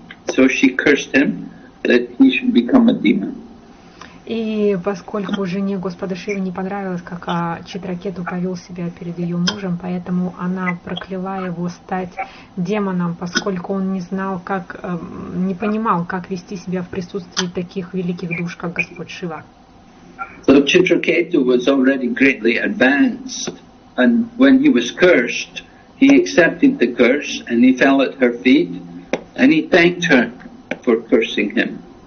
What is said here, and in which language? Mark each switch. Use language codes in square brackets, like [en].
[en] So she cursed him that he should become a demon. [ru] И поскольку жене Господа Шивы не понравилось, как Читракету повел себя перед ее мужем, поэтому она прокляла его стать демоном, поскольку он не знал, не понимал, как вести себя в присутствии таких великих душ, как Господь Шива. [en] So Chitraketu was already greatly advanced, and when he was cursed, he accepted the curse and he fell at her feet and he thanked her for cursing him.